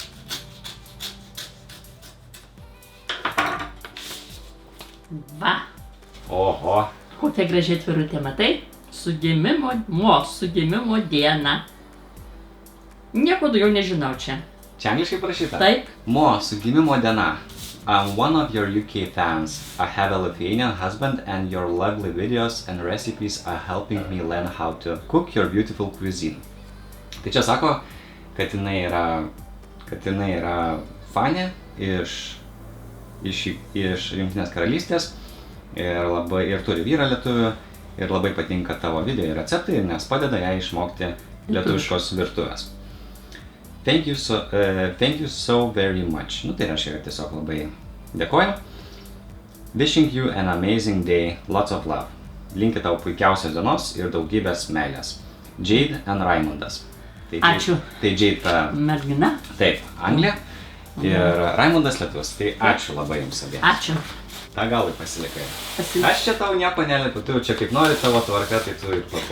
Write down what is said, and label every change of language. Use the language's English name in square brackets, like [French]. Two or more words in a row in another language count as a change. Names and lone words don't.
[Lithuanian] Va. Oho. Kokia gražiai atvirutė, matai? Su gimimo diena. Nieko daugiau nežinau čia. Čia angliškai parašyta? Taip. Mo, su gimimo diena. [English] I'm one of your UK fans. I have a Lithuanian husband and your lovely videos and recipes are helping me learn how to cook your beautiful cuisine. [Lithuanian] Tai čia sako, kad jinai yra fanė iš Jungtinės karalystės ir turi vyrą lietuvių ir labai patinka tavo video ir receptai, nes padeda jai išmokti lietuviškos virtuvės. [English] Thank you so very much. [Lithuanian] Nu tai reiškia, kad tiesiog labai dėkoju. [English] Wishing you an amazing day, lots of love. [Lithuanian] Linkiu tau puikiausios dienos ir daugybės meilės. [English] Jade and Raimundas. [Lithuanian] Ačiū. Tai Jade mergina. Taip, Anglija. Ir Raimundas lietuvis. Tai ačiū labai jums abiems. Ačiū. Ta galai pasilikai. Aš čia tau nieko neliepiu, tu čia kaip nori tavo tvarka, tai tu ir tvarku.